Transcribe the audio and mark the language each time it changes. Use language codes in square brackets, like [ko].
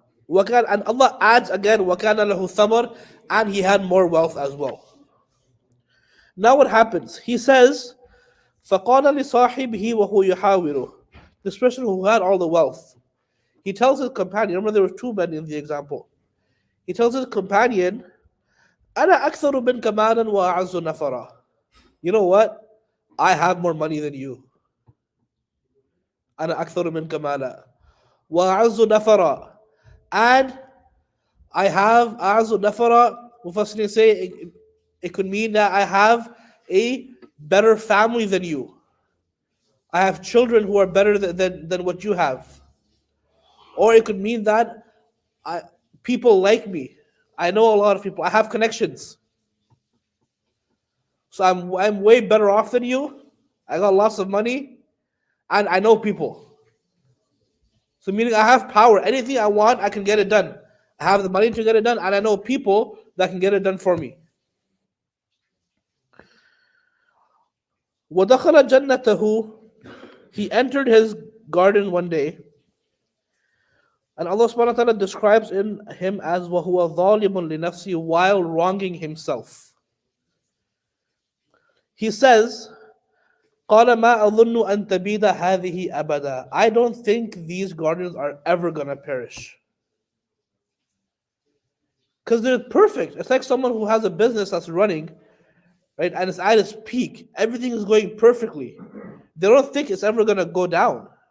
[en] And Allah adds again, [ar] وَكَانَ لَهُ ثَمَرٌ, [en] and he had more wealth as well. Now what happens? He says, [ar] فَقَالَ لِصَاحِبِهِ وَهُوَ يُحَاوِرُهُ. [en] This person who had all the wealth, he tells his companion, remember there were two men in the example. He tells his companion, [ar] أَنَا أَكْثَرُ مِنْكَ مَالًا وَأَعَزُّ نَفَرًا. [en] You know what? I have more money than you. [ar] أَنَا أَكْثَرُ مِنْكَ مَالًا وَأَعَزُّ نَفَرًا. [en] And I have [ar] أَعَزُّ نَفَرًا. [en] Mufassirin say it could mean that I have a better family than you. I have children who are better than what you have. Or it could mean that I, people like me. I know a lot of people. I have connections. So I'm way better off than you. I got lots of money and I know people. So meaning I have power. Anything I want, I can get it done. I have the money to get it done and I know people that can get it done for me. [ar] وَدَخَلَ جَنَّتَهُ. [en] He entered his garden one day, and Allah subhanahu wa ta'ala describes in him as [ar] وَهُوَ ظَالِمٌ لِنَفْسِهِ, [en] while wronging himself. He says, [ar] قَالَ مَا أَظُنُّ أَن تَبِيدَ هَذِهِ أَبَدًا. [en] I don't think these gardens are ever going to perish. Because they're perfect. It's like someone who has a business that's running, right, and it's at its peak. Everything is going perfectly. They don't think it's ever going to go down.